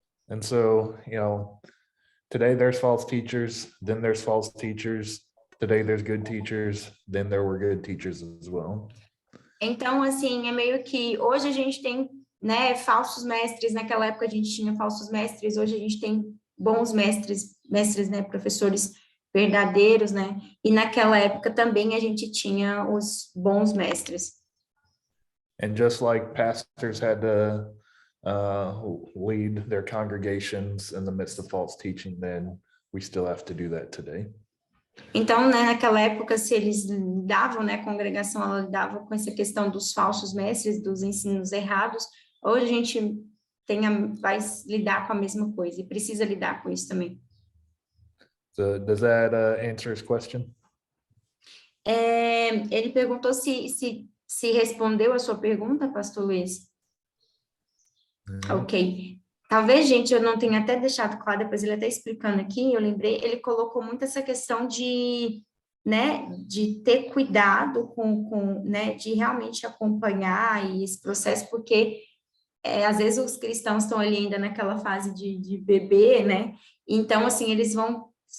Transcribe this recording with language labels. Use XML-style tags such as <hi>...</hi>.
<en>And so, you know, today there's false teachers, then there's false teachers. Today there's good teachers, then there were good teachers as well.</en> <pt>Então, assim, é meio que hoje a gente tem, né, falsos mestres, naquela época a gente tinha falsos mestres, hoje a gente tem bons mestres, né, professores verdadeiros, né, e naquela época também a gente tinha os bons mestres.</pt> <en>And just like pastors had to lead their congregations in the midst of false teaching, then we still have to do that today.</en> <pt>Então, né, naquela época, se eles lidavam, né, a congregação, ela lidava com essa questão dos falsos mestres, dos ensinos errados, hoje a gente vai lidar com a mesma coisa e precisa lidar com isso também.</pt> <en>So does that answer his question?</en> <pt>Ele perguntou se respondeu a sua pergunta, pastor Luiz. Ok. Talvez, gente, eu não tenha até deixado claro, depois ele até explicando aqui, eu lembrei, ele colocou muito essa questão de, né, de ter cuidado né, de realmente acompanhar esse processo, porque às vezes os cristãos estão ali ainda naquela fase de bebê, né, então, assim, eles vão</pt>